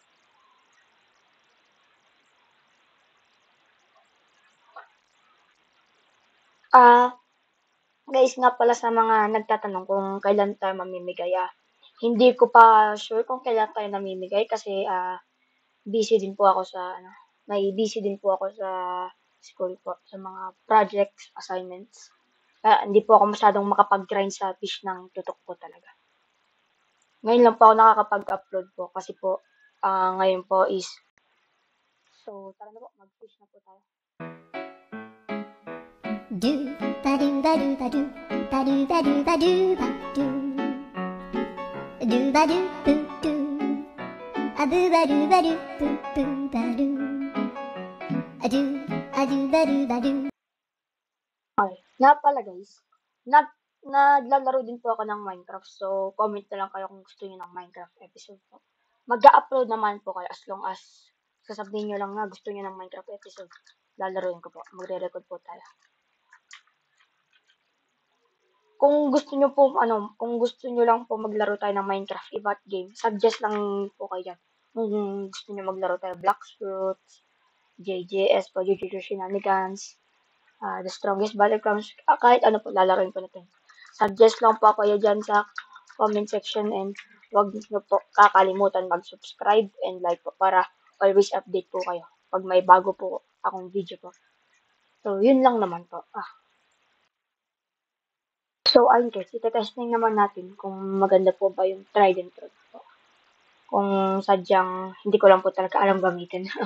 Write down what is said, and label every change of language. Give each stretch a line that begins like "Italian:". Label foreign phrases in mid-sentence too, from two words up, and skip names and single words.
Filipino: Guys, nga pala sa mga nagtatanong kung kailan tayo mamimigay, hindi ko pa sure kung kailan tayo namimigay kasi busy din po ako sa may busy din po ako sa school po sa mga projects, assignments. Kaya hindi po ako masyadong makapag-grind sa fish ng tutok po talaga. Ngayon lang po ako nakakapag-upload po kasi po ngayon po is tara na po, mag-fish na po tayo. Do ba do ba do ba do ba do ba do ba do ba do do ba do boo do a boo ba do ba do boo boo ba do a do ba do ba do. Okay, nga pala guys, naglalaro din po ako ng Minecraft, so comment na lang kayo kung gusto niyo ng Minecraft episode po. Mag-upload naman po kayo
English: as long as
Filipino: sasabihin niyo lang na gusto niyo ng Minecraft episode. Lalaroin ko po, magre-record po tayo. Kung gusto niyo lang po maglaro tayo ng Minecraft iba't game, suggest lang po kayo dyan. Kung gusto niyo maglaro tayo Blacksfruits, JJS po, JJS Shenanigans, The Strongest Battlegrounds, kahit ano po, lalaroin po natin. Suggest lang po kayo dyan sa
English: comment section
Filipino: and huwag niyo po kakalimutan
English: mag-subscribe and like
Filipino: po para
English: always update
Filipino: po kayo pag may bago po akong video po. So, yun lang naman po. So, ayun guys, ite-testing naman natin kung maganda po ba yung Trident Road po. Kung sadyang hindi ko lang po talaga alam gamitin.